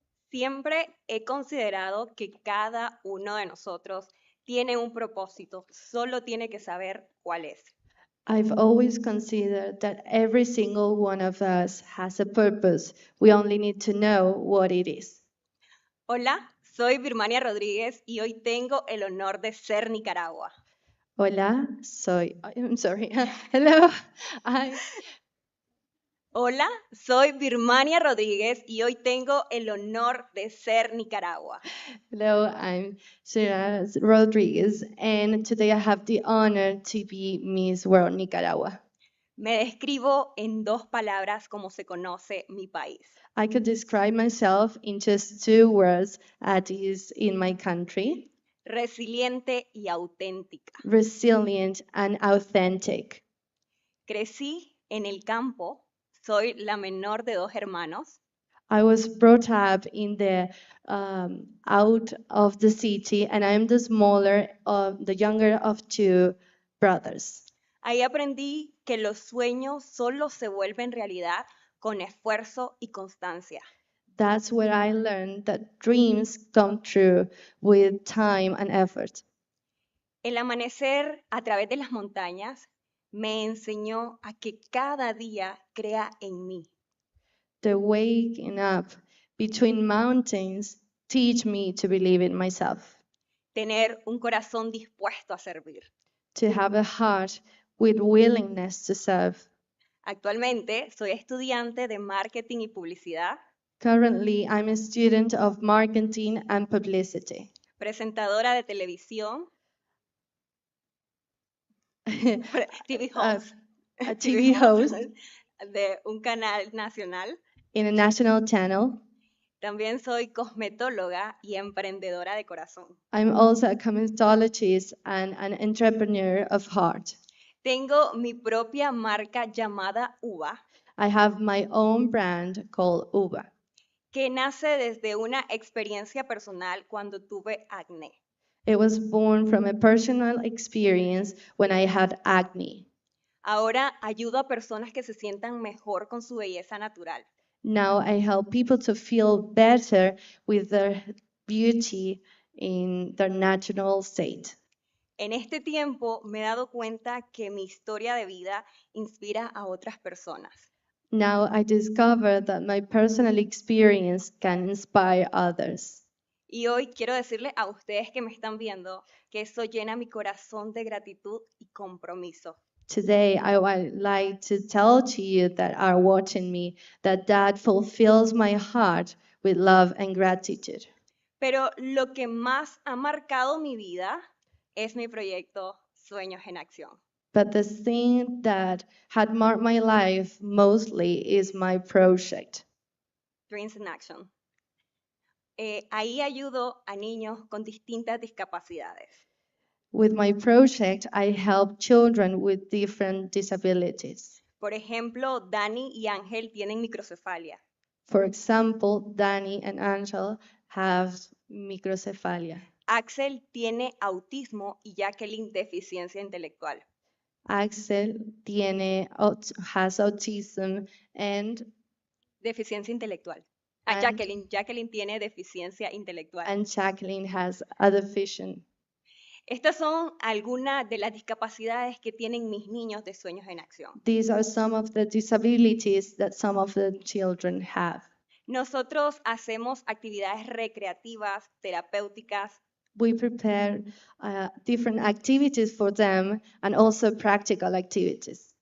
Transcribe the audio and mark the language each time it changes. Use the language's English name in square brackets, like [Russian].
[Spanish] Siempre he considerado que cada uno de nosotros tiene un propósito, solo tiene que saber cuál es. [English] I've always considered that every single one of us has a purpose. We only need to know what it is. [Spanish] Hola, soy Birmania Rodríguez y hoy tengo el honor de ser Nicaragua. [English] Hola, I'm sorry. Hello. [Spanish] Hola, soy Birmania Rodríguez y hoy tengo el honor de ser Nicaragua. [English] Hello, I'm Sarah Rodriguez, and today I have the honor to be Miss World Nicaragua. [Spanish] Me describo en dos palabras como se conoce mi país. [English] I could describe myself in just two words, at is in my country. [Spanish] Resiliente y auténtica. [English] Resilient and authentic. [Spanish] Crecí en el campo, soy la menor de dos hermanos. [English] I was brought up in the out of the city, and I am the the younger of two brothers. [Spanish] Ahí aprendí que los sueños solo se vuelven realidad con esfuerzo y constancia. [English] That's where I learned that dreams come true with time and effort. [Spanish] El amanecer a través de las montañas me enseñó a que cada día crea en mí. [English] The waking up between mountains teach me to believe in myself, [Spanish] Tener un corazón dispuesto a servir. [English] to have a heart with willingness to serve. [Spanish] Actualmente soy estudiante de marketing y publicidad, [English] Currently, I'm a student of marketing and publicity. [Spanish] presentadora de televisión, [English] TV host, a TV host [Spanish] de un canal nacional. [English] in a national channel. [Spanish] También soy cosmetóloga y emprendedora de corazón. [English] I'm also a cosmetologist and an entrepreneur of heart. [Spanish] Tengo mi propia marca llamada Uva, [English] I have my own brand called Uva, [Spanish] que nace desde una experiencia personal cuando tuve acné. [English] It was born from a personal experience when I had acne. [Spanish] Ahora ayudo a personas que se sientan mejor con su belleza natural. [English] Now I help people to feel better with their beauty in their natural state. [Spanish] En este tiempo me he dado cuenta que mi historia de vida inspira a otras personas. [English] Now I discover that my personal experience can inspire others. [Spanish] Y hoy quiero decirles a ustedes que me están viendo que eso llena mi corazón de gratitud y compromiso. [English] Today, I would like to tell to you that are watching me that fulfills my heart with love and gratitude. [Spanish] Pero lo que más ha marcado mi vida es mi proyecto Sueños en Acción. [English] But the thing that had marked my life mostly is my project. Dreams in Action. [Spanish] Ahí ayudo a niños con distintas discapacidades. [English] With my project, I help children with different disabilities. [Spanish] Por ejemplo, Dani y Ángel tienen microcefalia. [English] For example, Danny and Angel have microcephalia. [Spanish] Axel tiene autismo y Jacqueline deficiencia intelectual. [English] Axel has autism and [Spanish] Deficiencia intelectual. Jacqueline tiene deficiencia intelectual. [English] And Jacqueline has a deficient. [Spanish] Estas son algunas de las discapacidades que tienen mis niños de Sueños en Acción. [English] These are some of the disabilities that some of the children have. [Spanish] Nosotros hacemos actividades recreativas, terapéuticas. [English] We prepare different activities for them and also practical activities.